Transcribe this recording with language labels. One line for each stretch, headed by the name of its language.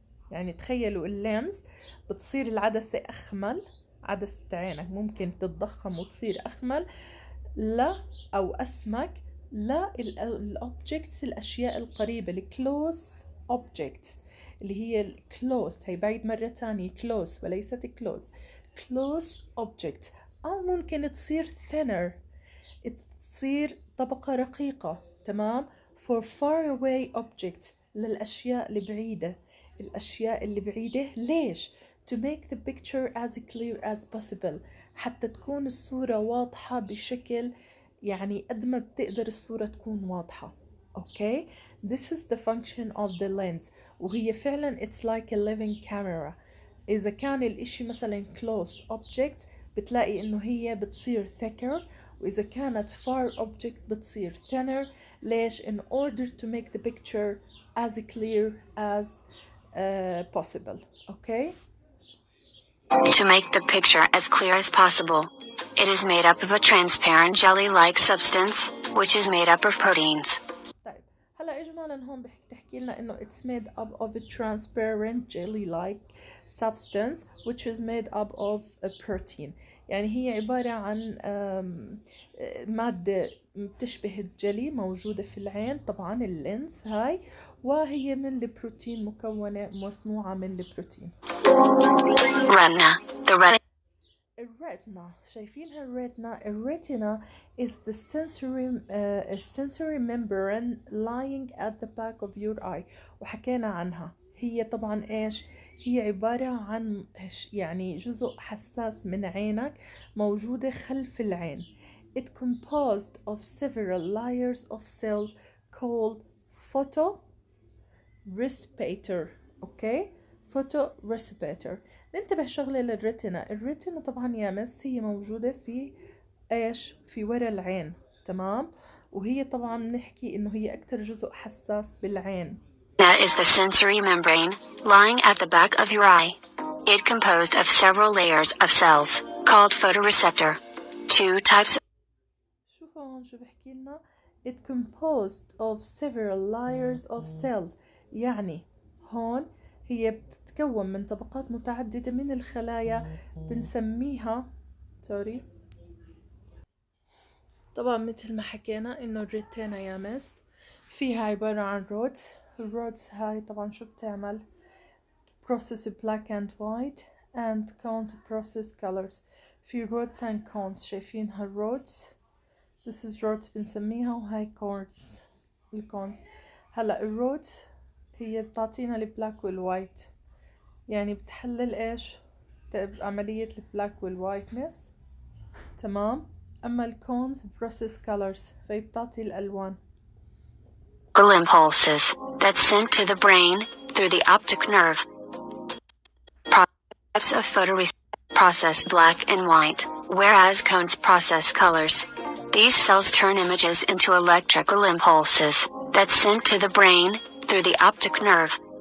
Arabic: يعني تخيلوا اللينز بتصير العدسة أخمل، عدسة عينك ممكن تتضخم وتصير أخمل لا أو أسمك للأوبجكتس الأشياء القريبة الكلوز objects اللي هي الكلوز. هي بعيد مرة تانية close وليست close.
English: close objects.
Arabic: أو ممكن تصير thinner، تصير طبقة رقيقة. تمام.
English: for far away objects
Arabic: للأشياء البعيدة. الأشياء اللي بعيدة ليش؟
English: to make the picture as clear as possible،
Arabic: حتى تكون الصورة واضحة بشكل يعني قد ما بتقدر الصورة تكون واضحة.
English: okay. this is the function of the lens.
Arabic: وهي فعلا
English: it's like a living camera.
Arabic: إذا كان الإشي مثلا
English: close object
Arabic: بتلاقي إنه هي بتصير thicker، وإذا كانت
English: far object
Arabic: بتصير thinner. ليش؟
English: in order to make the picture as clear as possible. okay. To make the picture as clear as possible, it is made up of a transparent jelly-like substance, which is made up of proteins.
Arabic: طيب هلا إجمالا هون بتحكي لنا إنه
English: it's made up of a transparent jelly-like substance which is made up of a protein.
Arabic: يعني هي عبارة عن مادة بتشبه الجلي موجودة في العين، طبعا اللينز هاي، وهي من البروتين، مكونة مصنوعة من البروتين.
English: Retina. The retina.
Arabic: الريتنا، شايفينها الريتنا؟
English: الريتنا is the sensory membrane lying at the back of your eye.
Arabic: وحكينا عنها. هي طبعا ايش؟ هي عبارة عن يعني جزء حساس من عينك موجودة خلف العين.
English: It composed of several layers of cells called photoreceptor.
Arabic: okay. photoreceptor. ننتبه شغلة للريتنا. الريتنا طبعا يا مس هي موجودة في ايش؟ في ورا العين. تمام. وهي طبعا بنحكي انه هي اكتر جزء حساس بالعين.
English: Retina is the sensory membrane lying at the back of your eye. It composed of several layers of cells called photoreceptor. Two types.
Arabic: شوفوا هون شو بحكي لنا.
English: It composed of several layers of cells.
Arabic: يعني هون هي بتتكون من طبقات متعددة من الخلايا بنسميها طبعا مثل ما حكينا انه الريتينا يا مس فيها عبارة عن رودز. الرودز هاي طبعا شو بتعمل؟
English: process black and white and cones process colors. في rods and cones،
Arabic: شايفينها الرودز؟
English: this is rods
Arabic: بنسميها، وهاي
English: cones الكونز.
Arabic: هلا الرودز هي بتعطينا البلاك والوايت، يعني بتحلل ايش؟ عملية البلاك والوايتنس. تمام. اما الكونز
English: process colors
Arabic: فهي بتعطي الالوان.
English: Impulses that sent to the brain through the optic nerve. Types of photoreceptors process black and white, whereas cones process colors. These cells turn images into electrical impulses that sent to the brain through the optic nerve.